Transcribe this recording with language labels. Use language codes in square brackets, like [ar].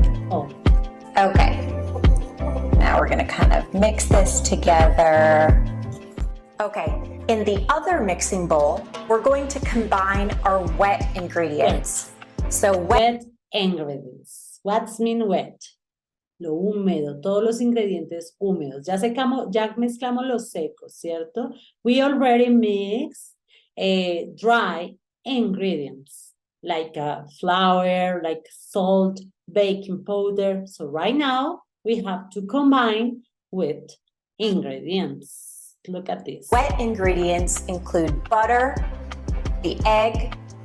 [en] Oh, Okay. Now we're gonna kind of mix this together. Okay, in the other mixing bowl, we're going to combine our wet ingredients. So wet ingredients. What's mean wet? [es] Lo húmedo, todos los ingredientes húmedos. Ya mezclamos los secos, ¿cierto? [en] We already mix dry ingredients like flour, like salt, baking powder. So right now we have to combine with ingredients. Look at this. wet ingredients include butter, the egg,